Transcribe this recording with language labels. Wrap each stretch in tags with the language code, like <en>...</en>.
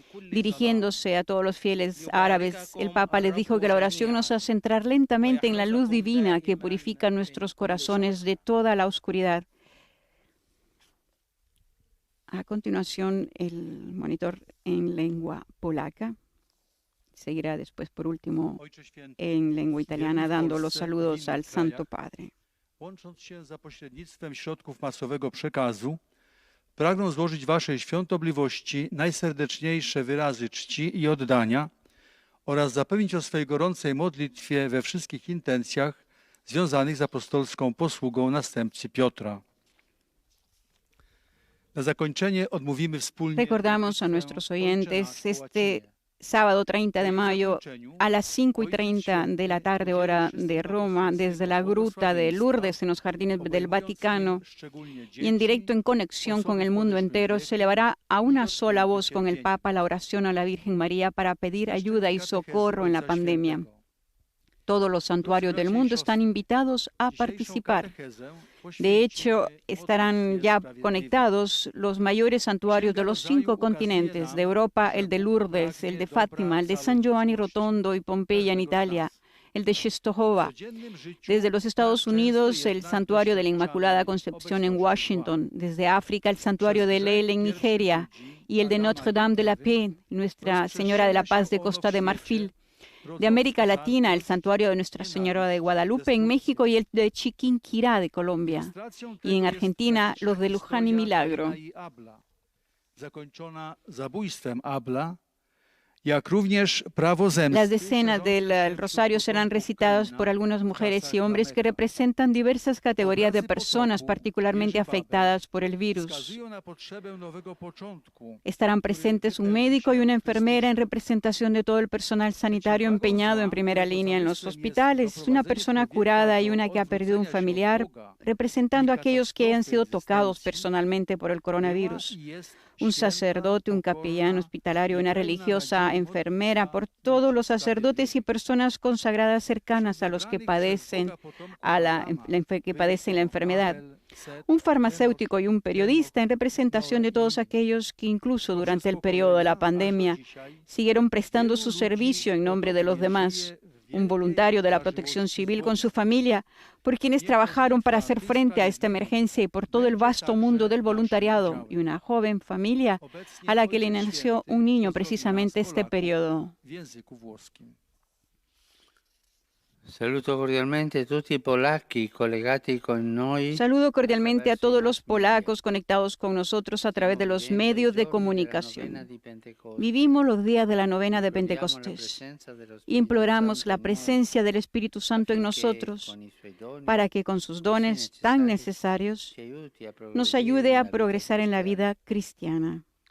<es>Dirigiéndose a todos los fieles árabes, el Papa les dijo que la oración nos hace entrar lentamente en la luz divina que purifica nuestros corazones de toda la oscuridad. A continuación, el monitor en lengua polaca. Seguirá después, por último, en lengua italiana, dando los saludos al Santo Padre.</es> <pl>Łącząc się za pośrednictwem środków masowego przekazu, pragnę złożyć Waszej świątobliwości najserdeczniejsze wyrazy czci i oddania oraz zapewnić o swej gorącej modlitwie we wszystkich intencjach związanych z apostolską posługą następcy Piotra. Na zakończenie odmówimy wspólnie.</pl> <es>Recordamos a nuestros oyentes este sábado 30 de mayo a las 5:30 de la tarde, hora de Roma, desde la gruta de Lourdes en los jardines del Vaticano y en directo en conexión con el mundo entero, se elevará a una sola voz con el Papa la oración a la Virgen María para pedir ayuda y socorro en la pandemia. Todos los santuarios del mundo están invitados a participar. De hecho, estarán ya conectados los mayores santuarios de los 5 continentes, de Europa, el de Lourdes, el de Fátima, el de San Giovanni Rotondo y Pompeya en Italia, el de Czestochowa. Desde los Estados Unidos, el santuario de la Inmaculada Concepción en Washington. Desde África, el santuario de Lel en Nigeria y el de Notre Dame de la Paix, Nuestra Señora de la Paz de Costa de Marfil. De América Latina, el santuario de Nuestra Señora de Guadalupe en México y el de Chiquinquirá de Colombia. Y en Argentina, los de Luján y Milagro.</es> <pl>Zakończona zabójstwem Abla, jak również prawo zemsty.</pl> <es>Las decenas del rosario serán recitadas por algunas mujeres y hombres que representan diversas categorías de personas particularmente afectadas por el virus.</es> <pl>Wskazują na potrzebę nowego początku.</pl> <es>Estarán presentes un médico y una enfermera en representación de todo el personal sanitario empeñado en primera línea en los hospitales, una persona curada y una que ha perdido un familiar, representando a aquellos que han sido tocados personalmente por el coronavirus. Un sacerdote, un capellán hospitalario, una religiosa, enfermera, por todos los sacerdotes y personas consagradas cercanas a los que padecen la enfermedad. Un farmacéutico y un periodista en representación de todos aquellos que incluso durante el periodo de la pandemia siguieron prestando su servicio en nombre de los demás. Un voluntario de la Protección Civil con su familia, por quienes trabajaron para hacer frente a esta emergencia y por todo el vasto mundo del voluntariado, y una joven familia a la que le nació un niño precisamente este periodo.</es> <it>Saluto cordialmente a tutti i polacchi collegati con noi.</it> <es>Saludo cordialmente a todos los polacos conectados con nosotros a través de los medios de comunicación. Vivimos los días de la novena de Pentecostés. Imploramos la presencia del Espíritu Santo en nosotros para que con sus dones tan necesarios nos ayude a progresar en la vida cristiana.</es>